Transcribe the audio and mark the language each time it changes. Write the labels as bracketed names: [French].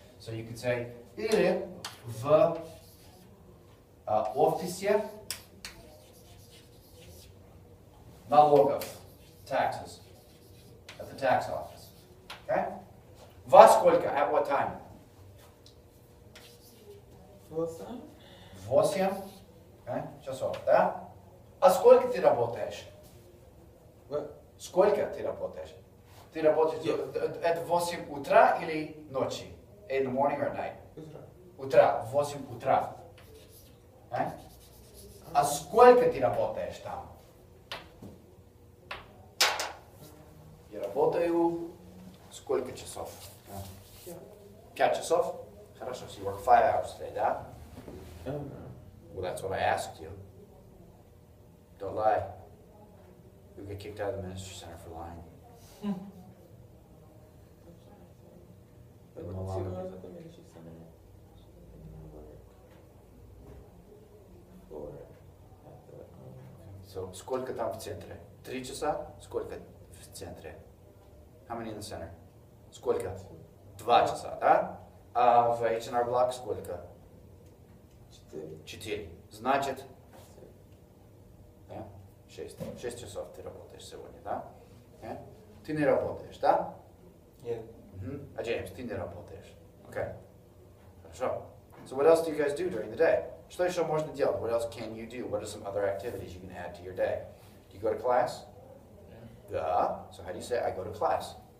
[English] So you could say, [Russian] или в офисе налогов, [English] taxes, at the tax office, okay? [Russian] Во сколько, [English] at what time? Wilson? [Russian] В 8, okay, часов, да? А сколько ты работаешь? [English] What? [Russian] Сколько ты работаешь? Ты работаешь, это 8 утра или ночи? [English] In the morning or at night? [Russian] Утра, в 8 утра. А сколько ты работаешь там? Я работаю сколько часов? 5 часов? [English] Хорошо, so you work 5 hours today, да? Well, that's what I asked you. Don't lie. You'll get kicked out of the Ministry Center for lying. But no longer. At the Ministry Center. For at the [Russian] So, сколько там в центре? 3 часа? Сколько в центре? [English] How many in the center? [Russian] Сколько? 2 часа, да? А в H&R Block сколько? 4. Значит, 6 часов ты работаешь сегодня, да? Ты не работаешь, да? Нет. А Джеймс, ты не работаешь. Okay. Хорошо. [English] So what else do you guys do during the day? [Russian] Что еще можно делать? [English] What else can you do? What are some other activities you can add to your day? Do you go to class? Yeah. So how do you say I go to class?